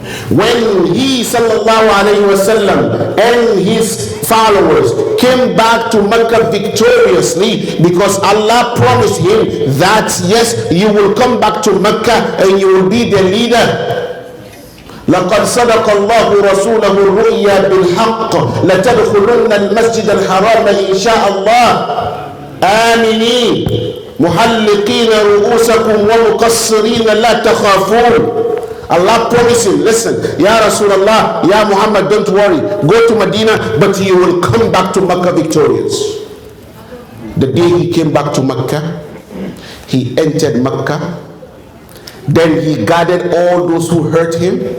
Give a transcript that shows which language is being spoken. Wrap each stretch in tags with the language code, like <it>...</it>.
<en>When he sallallahu alayhi wasallam and his followers came back to Mecca victoriously, because Allah promised him that yes, you will come back to Mecca and you will be the leader.</en> <ar>لقد صدق الله رسوله الرؤيا بالحق لتدخلن المسجد الحرام إن شاء الله آمنين محلقين رؤوسكم ومقصرين لا تخافون.</ar> <en>Allah promised him, listen, Ya Rasulullah, Ya Muhammad, don't worry, go to Medina, but you will come back to Mecca victorious. The day he came back to Mecca, he entered Mecca, then he gathered all those who hurt him.</en>